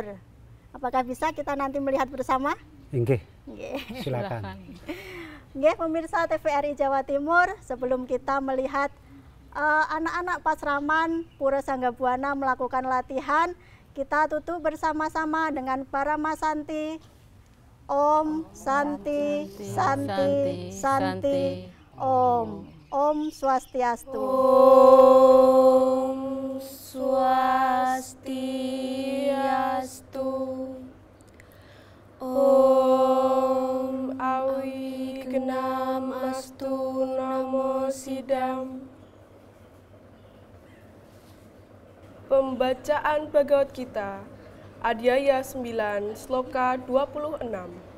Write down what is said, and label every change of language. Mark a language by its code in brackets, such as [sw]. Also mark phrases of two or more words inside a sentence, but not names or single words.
[id] Apakah bisa kita nanti melihat bersama? Nggih. Silakan. Nggih, pemirsa TVRI Jawa Timur, sebelum kita melihat anak-anak Pasraman Pura Sanggabuana melakukan latihan, kita tutup bersama-sama dengan para Masanti. [sa] Om Santi Santi Santi Om. Om Swastiastu. Om Swastiastu. Om Awignam Astu Namo Sidam. [id] Pembacaan Bhagavad Gita, Adhyaya 9, Sloka 26.